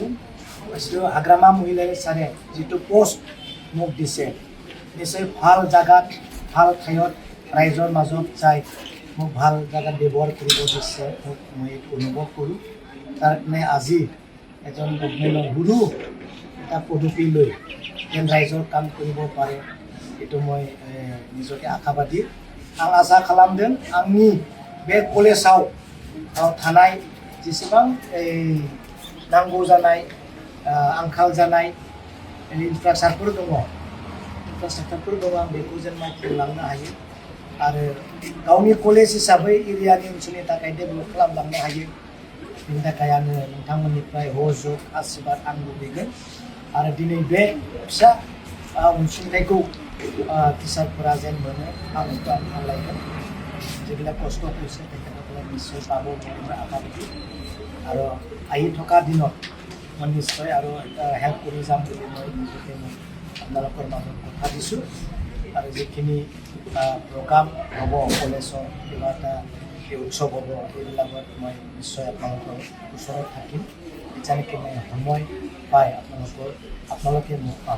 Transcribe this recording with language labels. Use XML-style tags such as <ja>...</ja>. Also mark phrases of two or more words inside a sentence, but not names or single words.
<as>যিটো হাগ্ৰামা মহিলাই ছাৰে যিটো পষ্ট মোক দিছে নিশ্চয় ভাল জাগাত ভাল ঠাইত ৰাইজৰ মাজত যাই মোক ভাল জাগাত ব্যৱহাৰ কৰিব দিছে মই এইটো অনুভৱ কৰোঁ। তাৰ কাৰণে আজি এজন গভমেণ্টৰ সৰু এটা পদবী লৈ যেন ৰাইজৰ কাম কৰিব পাৰে এইটো মই নিজকে আশাবাদী।</as> <brx>आं आसा खालामदों आंनि बे कलेजाव थानाय जेसेबां नांगौ जानाय आंखाल जानाय इनफ्रास्ट्राक्चारफोर दङ आं बेखौ जेन मावफुंलांनो हायो आरो गावनि कलेज हिसाबै एरियानि ओनसोलनि थाखाय डेभेलप खालामलांनो हायो। बेनि थाखाय आङो नोंथांमोननिफ्राय सहयोग आशीर्बाद आं लुबैगोन आरो दिनै बे फिसा अनसुंथाइखौ टिचारफोरा जेन मोनो आं बेखौ आं खावलायगोन।</brx> <as>যিবিলাক কষ্ট কৰিছে তেখেতসকলে নিশ্চয় পাব মই আশাবাদী আৰু আহি থকা দিনত মই নিশ্চয় আৰু হেল্প কৰি যাম বুলি মই নিজকে মই আপোনালোকৰ মাজত কথা দিছোঁ। আৰু যিখিনি প্ৰগ্ৰাম হ'ব কলেজৰ কিবা এটা উৎসৱ হ'ব এইবিলাকত মই নিশ্চয় আপোনালোকৰ ওচৰত থাকিম যেনেকৈ মই সময় পাই আপোনালোকে মোক পাব।</as>